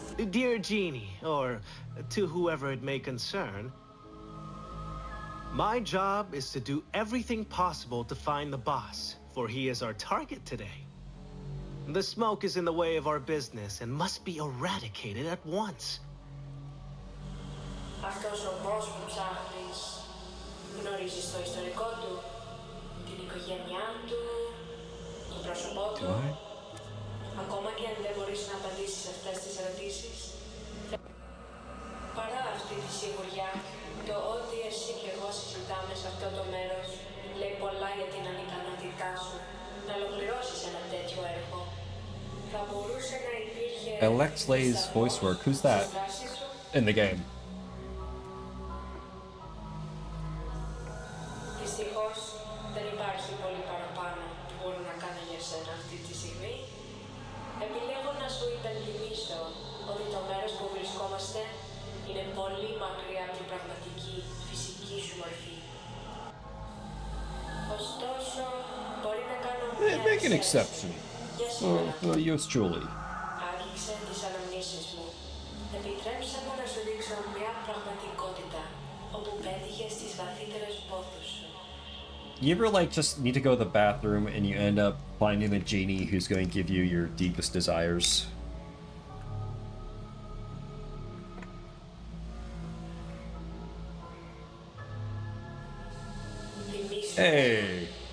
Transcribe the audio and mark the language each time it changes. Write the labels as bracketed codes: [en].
[en] Dear Genie, or to whoever it may concern, my job is to do everything possible to find the boss, for he is our target today. The smoke is in the way of our business and must be eradicated at once. [el] Αυτός ο boss που ψάχνεις γνωρίζεις το ιστορικό του, την οικογένειά του, το πρόσωπό του. Ακόμα και αν δεν μπορείς να απαντήσεις αυτές τις ερωτήσεις. Παρά αυτή τη σιγουριά, το ότι εσύ και εγώ συζητάμε σε αυτό το μέρος λέει πολλά για την ανικανότητά σου να ολοκληρώσεις ένα τέτοιο έργο. Θα μπορούσε να υπήρχε [en] Alex Lay's voice work. Who's that in the game? [el] Δυστυχώς δεν υπάρχει πολύ παραπάνω που μπορώ να κάνω για σένα αυτή τη στιγμή. Επιλέγω να σου υπενθυμίσω ότι το μέρος που βρισκόμαστε είναι πολύ μακριά από την πραγματική φυσική σου μορφή. Ωστόσο, μπορεί να κάνω μια [en] Make an exception for yours truly. [el] Άγγιξε τις αναμνήσεις μου. Επιτρέψε μου να σου δείξω μια πραγματικότητα όπου πέτυχες τις βαθύτερες πόθους σου. [en] You ever like just need to go to the bathroom and you end up finding a genie who's going to give you your deepest desires? Hey.